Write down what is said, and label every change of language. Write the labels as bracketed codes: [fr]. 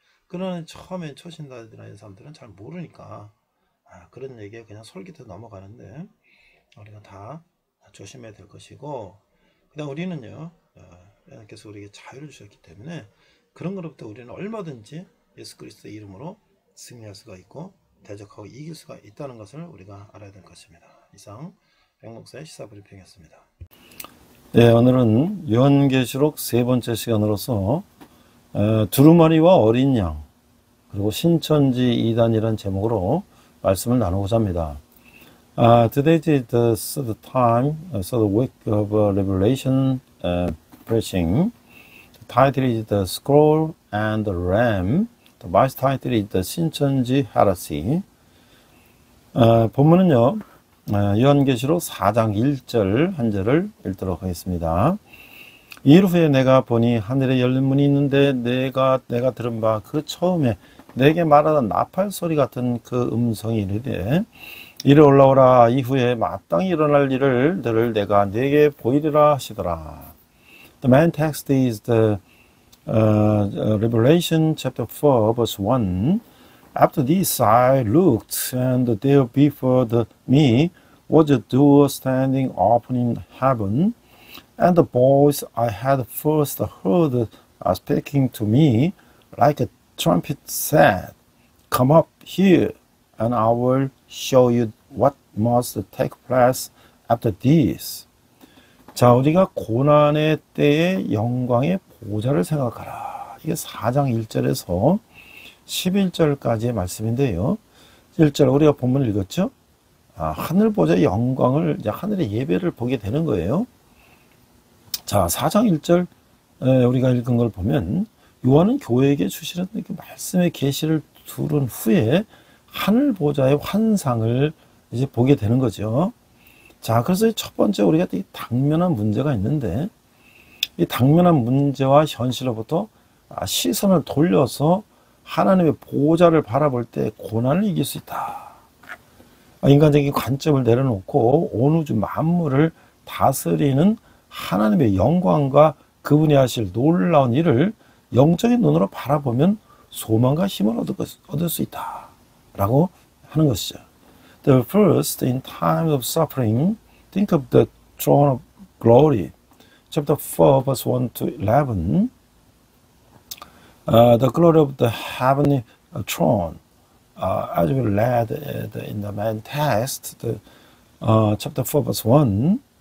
[ko] 그러나 처음에 초신자들이나 이런 사람들은 잘 모르니까 그런 얘기에 그냥 솔깃해 넘어가는데, 우리가 다 조심해야 될 것이고, 그다음 우리는요, 하나님께서 우리에게 자유를 주셨기 때문에 그런 것부터 우리는 얼마든지 예수 그리스도의 이름으로 승리할 수가 있고 대적하고 이길 수가 있다는 것을 우리가 알아야 될 것입니다. 이상 백목사의 시사브리핑이었습니다. 네, 오늘은 요한계시록 세 번째 시간으로서 두루마리와 어린 양 그리고 신천지 2단이라는 제목으로 말씀을 나누고자 합니다. [en] Today is the third time, third week of Revelation preaching. The title is The Scroll and the Ram. The vice title is The 신천지 Heresy. [ko] 본문은요, 요한계시록 4장 1절 한 절을 읽도록 하겠습니다. 일 후에 내가 보니 하늘에 열린 문이 있는데 내가 들은 바 그 처음에 내게 말하던 나팔 소리 같은 그 음성이 이르되 이리 올라오라. 이후에 마땅히 일어날 일을 너를 내가 네게 보이리라 하시더라. [en] The main text is the Revelation chapter 4 verse 1. After this I looked, and there before me was a door standing open in heaven, and the voice I had first heard speaking to me like a trumpet said, Come up here, and I will show you what must take place after this. [ko] 자, 우리가 고난의 때의 영광의 보좌를 생각하라. 이게 4장 1절에서 11절까지의 말씀인데요. 1절 우리가 본문을 읽었죠? 하늘 보좌의 영광을, 하늘의 예배를 보게 되는 거예요. 자, 4장 1절 우리가 읽은 걸 보면 요한은 교회에게 주시는 말씀의 계시를 들은 후에 하늘 보좌의 환상을 이제 보게 되는 거죠. 자, 그래서 첫 번째 우리가 이 당면한 문제가 있는데, 이 당면한 문제와 현실로부터 시선을 돌려서 하나님의 보좌를 바라볼 때 고난을 이길 수 있다. 인간적인 관점을 내려놓고 온 우주 만물을 다스리는 하나님의 영광과 그분이 하실 놀라운 일을 영적인 눈으로 바라보면 소망과 힘을 얻을 수 있다 라고 하는 것이죠. [en] The first, in time of suffering, think of the throne of glory. Chapter 4, verse 1 to 11. The glory of the heavenly throne. As we read in the main text, chapter 4, verse 1.